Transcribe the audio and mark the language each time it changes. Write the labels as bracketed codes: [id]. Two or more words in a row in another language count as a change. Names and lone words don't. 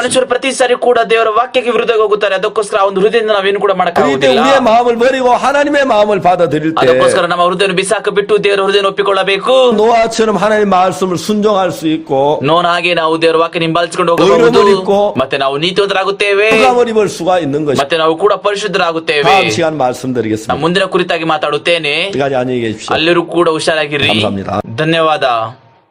[kn] ಮನುಷ್ಯರು ಪ್ರತಿ ಸಾರಿ ಕೂಡ ದೇವರ ವಾಕ್ಯಕ್ಕೆ ವಿರುದ್ಧವಾಗಿ ಹೋಗುತ್ತಾರೆ. ಅದಕ್ಕೋಸ್ಕರ ಆ ಒಂದು ಹೃದಯದಿಂದ ನಾವೇನು ಕೂಡ [ko] 그렇기 [kn] ಮಾಡಕ್ಕಾಗುವುದಿಲ್ಲ. [ko] 때문에 우리의 마음을 버리고 하나님의 마음을 받아들일 때 [kn] ಅದಕ್ಕೋಸ್ಕರ ನಮ್ಮ ಹೃದಯವನ್ನು ಬಿಸಾಕ ಬಿಟ್ಟು ದೇವರ ಹೃದಯ ಒಪ್ಪಿಕೊಳ್ಳಬೇಕು. [ko] 노아처럼 하나님 말씀을 순종할 수 있고 [kn] ನೋನ್ ಹಾಗೆ ನಾವು ದೇವರ ವಾಕ್ಯ ಹಿಂಬಾಲಿಸಿಕೊಂಡು [ko] 의로움을 [kn] ಹೋಗಬಹುದು. [ko] 입고 [kn] ಮತ್ತೆ ನಾವು ನೀತಿವಂತರಾಗುತ್ತೇವೆ. [ko] 흑암을 입을 수가 있는 것이죠. [kn] ಮತ್ತೆ ನಾವು ಕೂಡ ಪರಿಶುದ್ಧರಾಗುತ್ತೇವೆ. [ko] 다음 시간 말씀드리겠습니다. [kn] ನಾನು ಮುಂದಿನ ಕುರಿತಾಗಿ ಮಾತಾಡುತ್ತೇನೆ. [ko] 여기까지 안녕히 계십시오. [kn] ಎಲ್ಲರೂ ಕೂಡ ಹುಷಾರಾಗಿರಿ. [ko] 감사합니다. [kn] ಧನ್ಯವಾದ.